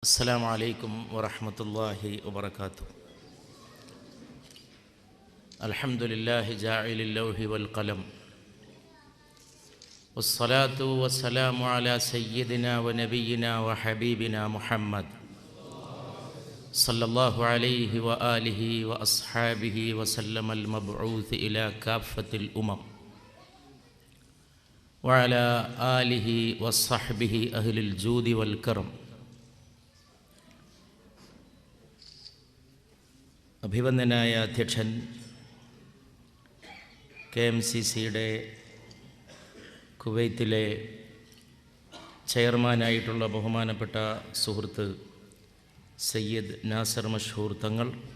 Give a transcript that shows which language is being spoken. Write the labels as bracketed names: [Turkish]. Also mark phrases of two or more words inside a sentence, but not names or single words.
[Arabic] السلام عليكم ورحمة الله وبركاته. الحمد لله جاعل اللوح والقلم، والصلاة والسلام على سيدنا ونبينا وحبيبنا محمد صلى الله عليه وآله وأصحابه وسلم، المبعوث إلى كافة الأمم، وعلى آله وصحبه أهل الجود والكرم. [Malayalam] അഭിവന്ദനായ അധ്യക്ഷൻ, KMCCയുടെ കുവൈത്തിലെ ചെയർമാനായിട്ടുള്ള ബഹുമാനപ്പെട്ട സുഹൃത്ത് സയ്യിദ് നാസർ മഷ്ഹൂർ തങ്ങൾ,